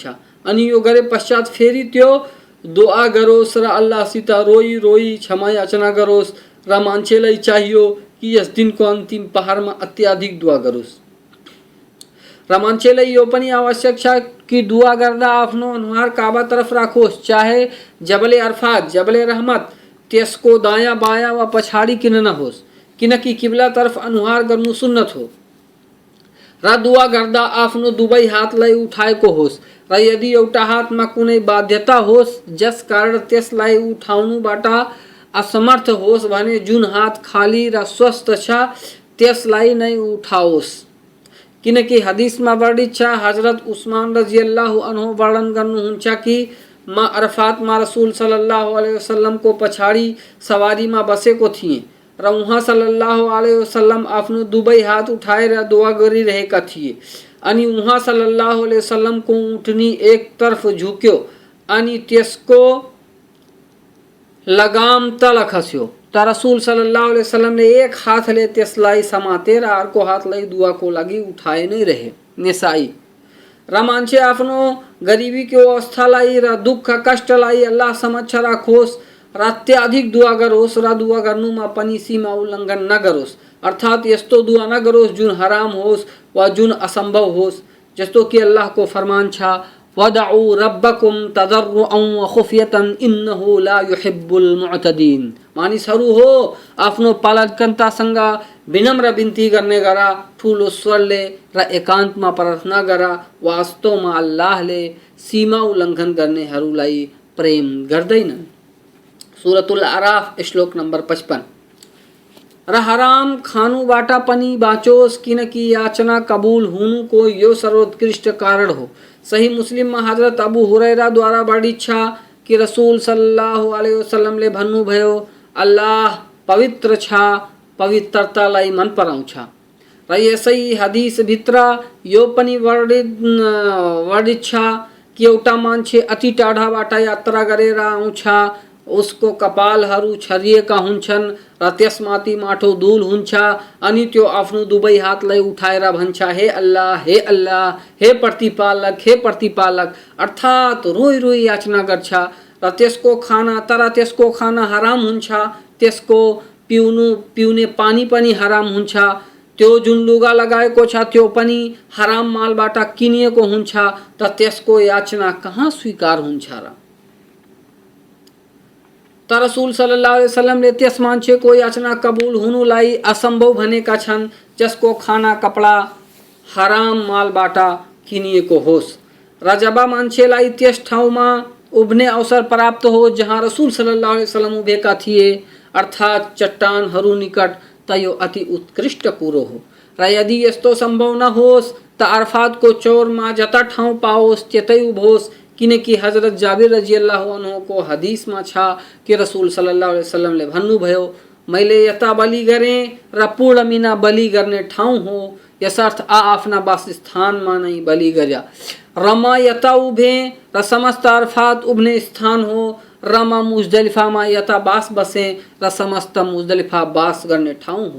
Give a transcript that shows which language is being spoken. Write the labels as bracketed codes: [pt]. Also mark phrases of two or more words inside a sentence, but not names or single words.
[ne] अनि यो गरे पश्चात फेरि त्यो दुआ गरोस् र अल्लाहसित रोई रोई क्षमा याचना गरोस् र मान्छेलाई चाहियो कि यस दिनको अन्तिम पहरमा अत्याधिक दुआ गरोस् र मान्छेलाई यो पनि आवश्यक छ कि दुआ गर्दा आफ्नो अनुहार काबा तरफ राखोस्, चाहे जबले अरफात जबले रहमत त्यसको दायाँ बायाँ वा पछाडि किन नहोस्, किनकि किबला तरफ अनुहार गर्नु सुन्नत हो र दुआ गर्दा आफ्नो दुवै हातलाई उठाएको होस् र यदि एउटा हातमा कुनै बाध्यता होस् जस कारण त्यसलाई उठाउनुबाट असमर्थ होस् भने जुन हात खाली र स्वस्थ छ त्यसलाई नै उठाओस्। किनकि हदीसमा वर्णित छ, हजरत उस्मान [ar] رضي الله عنه [ne] वर्णन गर्नुहुन्छ कि म अरफातमा रसूल सल्लल्लाहु अलैहि वसल्लमको पछाडि सवारीमा बसेको थिएँ र उहाँ [ar] صلى الله عليه وسلم [ne] आफ्नो दुवै हात उठाएर दुआ गरिरहेका थिए अनि उहाँ सल्लल्लाहु अलैहि वसल्लमको उठनी एक तर्फ झुक्यो अनि त्यसको लगाम तल खस्यो त रसूल [ar] صلى الله عليه وسلم [ne] एक हातले त्यसलाई समातेर अर्को हातलाई दुआको लागि उठाए नै रहे। निसाई र मान्छे आफ्नो गरिबीको अवस्थालाई र दुःख कष्टलाई अल्लाह समक्ष राखोस् र अत्याधिक दुआ गरोस् र दुआ गर्नुमा पनि सीमा उल्लङ्घन नगरोस्, अर्थात् यस्तो दुआ नगरोस् जुन हराम होस् वा जुन असम्भव होस्। जस्तो कि अल्लाहको फरमान छ, [ar] ادعوا ربكم تضرعا وخفية إنه لا يحب المعتدين. [ne] मानिसहरू हो आफ्नो पालनकर्तासँग विनम्र बिन्ती गर्ने गरा, ठुलो स्वरले र एकान्तमा प्रार्थना गरा, वास्तवमा अल्लाहले सीमा उल्लङ्घन गर्नेहरूलाई प्रेम गर्दैनन्। सूरतुल आराफ श्लोक नंबर 55। र हराम खानुबाट पनि बाँचोस् किनकि याचना कबूल हुनुको यो सर्वोत्कृष्ट कारण हो। सही मुस्लिममा हजरत अबू हुरैरा द्वारा वर्णित छ कि रसूल [ar] صلى الله عليه وسلم [ne] भन्नुभयो, अल्लाह पवित्र छ, पवित्रतालाई मन पराउँछ। र यसै हदीस भित्र यो पनि वर्णित छ कि एउटा मान्छे अति टाढाबाट यात्रा गरेर आउँछ, उसको कपालहरू छरिएका हुन्छन् र त्यसमाथि माटो धुल हुन्छ अनि त्यो आफ्नो दुवै हातलाई उठाएर भन्छ, हे अल्लाह, हे अल्लाह, हे प्रतिपालक, हे प्रतिपालक, अर्थात् रोई रोई याचना गर्छ र त्यसको खाना हराम हुन्छ, त्यसको पिउने पानी पनि हराम हुन्छ, त्यो जुन लुगा लगाएको छ त्यो पनि हराम मालबाट किनिएको हुन्छ, त त्यसको याचना कहाँ स्वीकार हुन्छ र? त रसूल [ar] صلى الله عليه وسلم [ne] त्यस मान्छेको याचना कबूल हुनुलाई असम्भव भनेका छन् जसको खाना कपडा हराम मालबाट किनिएको होस्। र जब मान्छेलाई त्यस ठाउँमा उभ्ने अवसर प्राप्त हो जहाँ रसूल [ar] صلى الله عليه وسلم [ne] उभेका थिए, अर्थात् चट्टानहरू निकट, त यो अति उत्कृष्ट कुरो हो। र यदि यस्तो सम्भव नहोस् त अरफातको चौरमा जता ठाउँ पाओस् त्यतै उभोस्, किनकि हजरत जाबिर [ar] رضي الله عنه [ne] को हदीसमा छ कि रसूल [ar] صلى الله عليه وسلم [ne] भन्नुभयो, मैले यता बलि गरेँ र पूर्ण मिना बलि गर्ने ठाउँ हो, यसर्थ आफ्ना वासस्थानमा नै बलि गर्या। र म यता उभेँ र समस्त अरफात उभ्ने स्थान हो, र म मुजदलिफामा यता बास बसेँ र समस्त मुजदलिफा बास गर्ने ठाउँ हो।